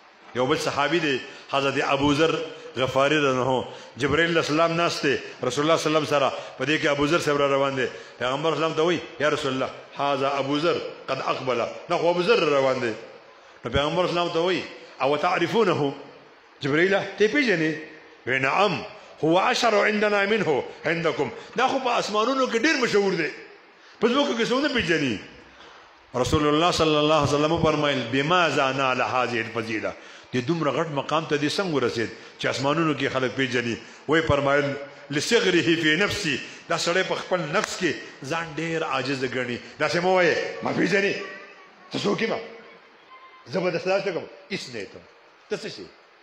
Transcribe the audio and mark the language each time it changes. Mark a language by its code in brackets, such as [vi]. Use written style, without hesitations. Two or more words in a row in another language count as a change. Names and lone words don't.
[ps] یو بل صحابي دی حضرت ابو ذر غفاری [ar] رضی الله عنه [ps] جبرائیل [ar] علیہ السلام [ps] ناسته رسول الله [ar] صلی الله علیه وسلم [ps] سره په دې کې ابو ذر صاحب روان دي پیغمبر اسلام ته وایي یا رسول الله [ar] هذا ابو ذر قد اقبل [ps] نو ابو ذر روان دي نو پیغمبر اسلام ته وایي او تعرفونه جبرائیل ته پیژنې [ar] نعم هو اشهر عندنا منه عندكم [ps] دا خو په اسمانونو کې ډیر مشهور دی په ځکه کې څونه پیژنې رسول الله [ar] صلی الله علیه وسلم [ps] فرمایل [ar] بماذا نال هذه الفضيله [ps] دې دومره غټ مقام ته دې څنګه ورسېد چې اسمانونو کې خلک پیژني وای فرمایل [ar] لصغره فی نفسي [ps] دا سړی په خپل نفس کې ځان ډیر عاجز ګڼي دا څه مو وایي ما پیژني ته څوک ما زبردست راځه کوم هیڅ نه ته څه شي